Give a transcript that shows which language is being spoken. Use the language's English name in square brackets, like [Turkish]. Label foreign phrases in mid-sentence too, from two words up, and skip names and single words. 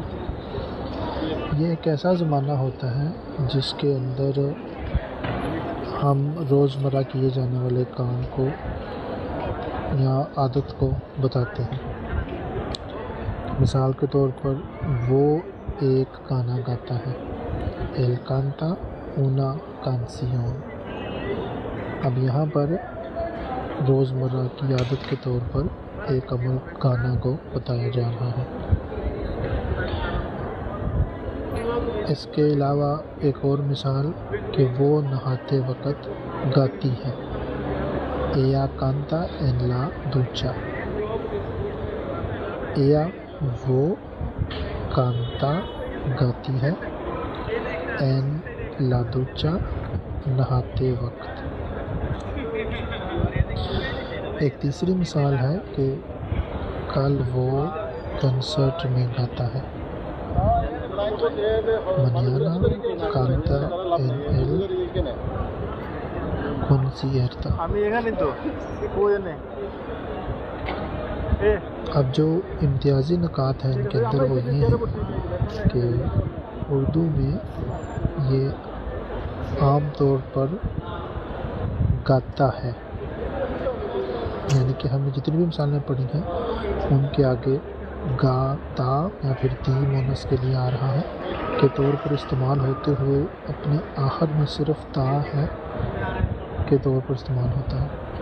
[Urdu] یہ ایک ایسا زمانہ ہوتا ہے جس کے اندر ہم روزمرہ کیے جانے والے کام کو یا عادت کو بتاتے ہیں۔ مثال کے طور پر وہ ایک گانا گاتا ہے، [Spanish] él canta una canción. [Urdu] اب یہاں پر روزمرہ کی عادت کے طور پر ایک عمل گانا کو بتایا جا رہا ہے۔ اس کے علاوہ ایک اور مثال کہ وہ نہاتے وقت گاتی ہے، [Spanish] ella canta en la ducha۔ [Urdu] ella وہ canta گاتی ہے، [Spanish] en la ducha [Urdu] نہاتے وقت۔ ایک تیسری مثال ہے کہ کل وہ کنسرٹ میں گاتا ہے، [Spanish] mañana canta en el concierto۔ [Urdu] اب جو امتیازی نکات ہیں ان کے اندر وہ یہ ہیں کہ اردو میں یہ عام طور پر گاتا ہے، یعنی کہ ہم نے جتنی بھی مثالیں پڑھی ہیں ان کے آگے گا تا یا پھر تی مونس کے لیے آ رہا ہے کے طور پر استعمال ہوتے ہوئے اپنے آخر میں صرف تا ہے کے طور پر استعمال ہوتا ہے۔